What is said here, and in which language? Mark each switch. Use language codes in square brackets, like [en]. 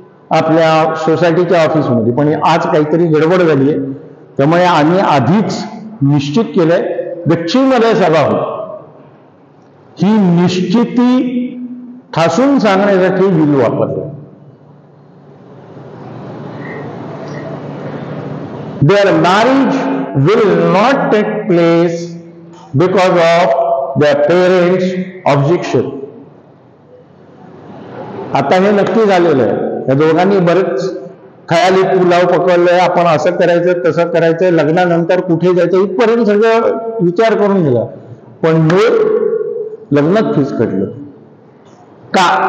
[mr] आपल्या सोसायटीच्या ऑफिसमध्ये. पण आज काहीतरी गडबड झाली आहे, त्यामुळे आम्ही आधीच निश्चित केलंय गच्चीमध्ये सभा होती. ही निश्चिती ठासून सांगण्यासाठी विल वापरलं. [en] Their marriage will not take place because of their parents' objection. [mr] आता हे नक्की झालेलं आहे. या दोघांनी बरेच खयाली पुलाव पकडलंय, आपण असं करायचं तसं करायचं, लग्नानंतर कुठे जायचं इथपर्यंत सगळं विचार करून दिला, पण मूळ लग्नात फिसकटलं. का?